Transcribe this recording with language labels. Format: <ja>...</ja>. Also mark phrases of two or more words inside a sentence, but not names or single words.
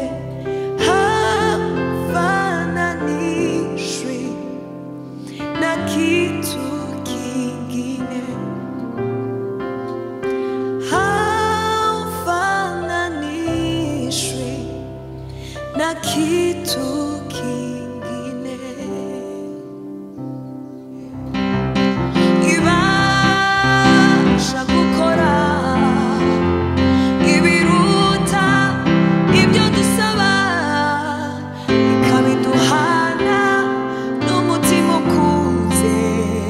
<sw>haufananishwi na kitu kingine haufananishwi na kitu kingine</sw> <rw>ibasha gukora ibiruta ibyo dusaba ikabiduhana n'umutima ukuze</rw>